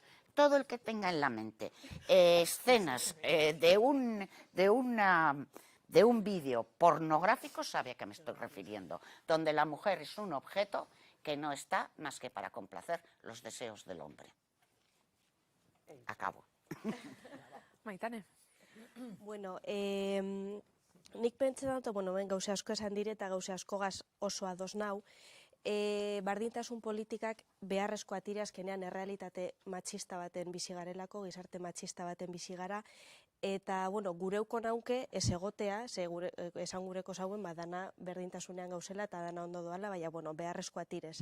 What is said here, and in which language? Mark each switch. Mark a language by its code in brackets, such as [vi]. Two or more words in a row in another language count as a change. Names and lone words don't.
[es] Todo el que tenga en la mente escenas de un vídeo pornográfico sabe a qué me estoy refiriendo, donde la mujer es un objeto que no está más que para complacer los deseos del hombre. Acabo. Maitane. [eu] Bueno, nik pentsetan dut, bueno, gauza asko esan dire eta gauza askogaz oso ados nau, bardintasun politikak beharrezkoa dira azkenean errealitate matxista baten bizi garelako, gizarte matxista baten bizi gara, eta, bueno, gureuko nauke ez egotea, esan gureko zauen, dana berdintasunean gauzela eta dana ondo doala, baina, bueno, beharrezkoa direz.